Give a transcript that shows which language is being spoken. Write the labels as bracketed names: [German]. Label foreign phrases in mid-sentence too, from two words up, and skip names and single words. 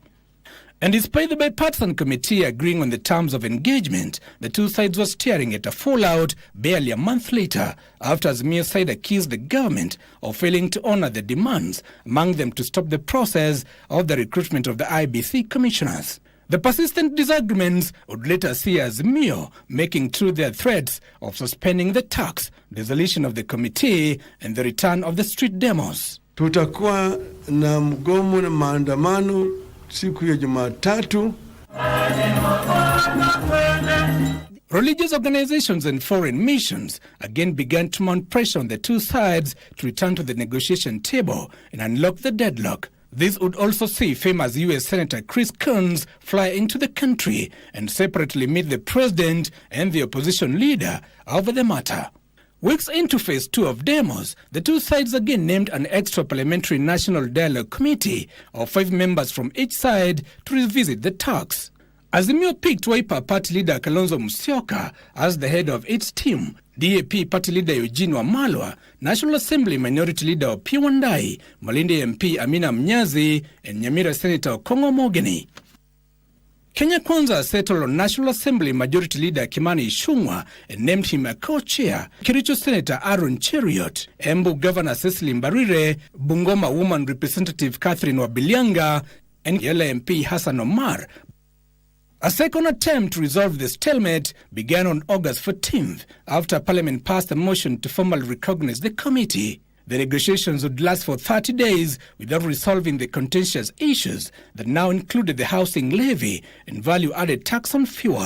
[English] And despite the bipartisan committee agreeing on the terms of engagement, the two sides were staring at a fallout barely a month later after Azimio's side accused the government of failing to honor the demands, among them to stop the process of the recruitment of the IBC commissioners. The persistent disagreements would later see Azimio making true their threats of suspending the talks, dissolution of the committee, and the return of the street demos. [Swahili] Tutakuwa na mgomo na maandamano siku ya Jumatatu. [English] Religious organizations and foreign missions again began to mount pressure on the two sides to return to the negotiation table and unlock the deadlock. This would also see famous U.S. Senator Chris Coons fly into the country and separately meet the president and the opposition leader over the matter. Weeks into phase 2 of demos, the two sides again named an extra parliamentary national dialogue committee of 5 members from each side to revisit the talks. Azimio picked Wiper party leader Kalonzo Musyoka as the head of its team, DAP party leader Eugene Wamalwa, National Assembly minority leader Opiyo Wandayi, Malindi MP Amina Mnyazi, and Nyamira Senator Okongo Mogeni. Kenya Kwanza settled on National Assembly Majority Leader Kimani Ichung'wah and named him a co-chair. Kericho Senator Aaron Cheriot, Embu Governor Cecily Mbarire, Bungoma Woman Representative Catherine Wabilianga, and Yala MP Hassan Omar. A second attempt to resolve the stalemate began on August 14th after Parliament passed a motion to formally recognize the committee. The negotiations would last for 30 days without resolving the contentious issues that now included the housing levy and value-added tax on fuel.